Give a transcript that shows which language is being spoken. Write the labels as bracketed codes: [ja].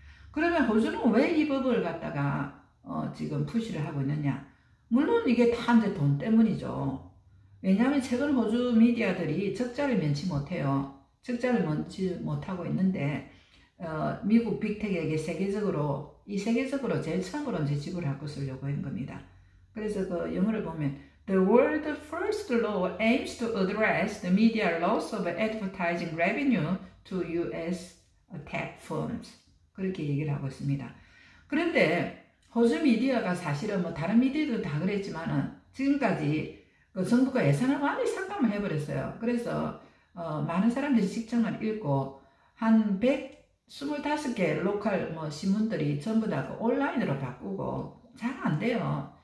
[ko] 그러면 호주는 왜 이 법을 갖다가 지금 푸시를 하고 있느냐? 물론 이게 다 이제 돈 때문이죠. 왜냐하면 최근 호주 미디어들이 적자를 면치 못해요. 적자를 면치 못하고 있는데 미국 빅텍에게 세계적으로 제일 처음으로 이제 지불할 것을 요구한 겁니다. 그래서 그 영어를 보면 [en] The world's first law aims to address the media loss of advertising revenue to U.S. tech firms. [ko] 그렇게 얘기를 하고 있습니다. 그런데 호주 미디어가 사실은 뭐 다른 미디어도 다 그랬지만은 지금까지 그 정부가 예산을 많이 삭감을 해버렸어요. 그래서 많은 사람들이 직장을 잃고 한 125개 로컬 뭐 신문들이 전부 다 그 온라인으로 바꾸고 잘 안 돼요.